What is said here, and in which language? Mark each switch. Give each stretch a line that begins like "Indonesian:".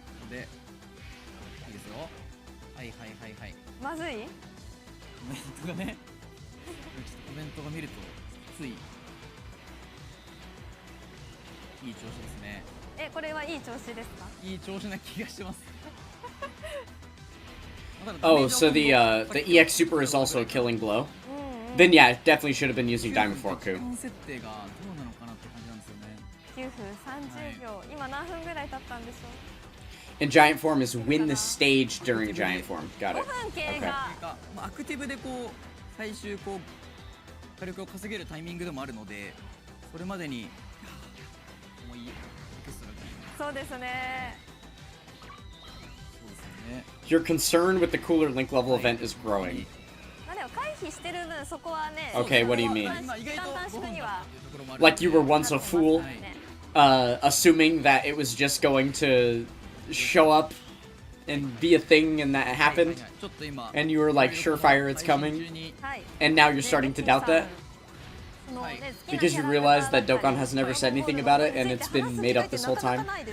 Japanese: でいいですよ。はいはいはいはい。まずい？コメントがね、ちょっとコメントが見るとついいい調子ですね。これはいい調子ですか？いい調子な気がしてます。
English: Oh, so the EX Super is also a killing blow? Then yeah, it definitely should have been using Diamond Fork Coup.
Japanese: 設定がどうなのかなって感じなんですよね。 9分30秒、今何分ぐらい経ったんでしょう。
English: And Giant Form is win the stage during Giant Form. Got it. Okay.
Japanese: アクティブでこう最終こう火力を稼げるタイミングでもあるので、それまでにもういいエクストラが。そうですね。そうですね。
English: Your concern with the cooler link level event is growing.
Japanese: でも回避してる分そこはね。
English: Okay, what do you mean?
Japanese: 短縮には。
English: Like you were once a fool, assuming that it was just going to show up and be a thing and that happened, and you were like surefire it's coming, and now you're starting to doubt that because you realize that Dokkan has never said anything about it and it's been made up this whole time.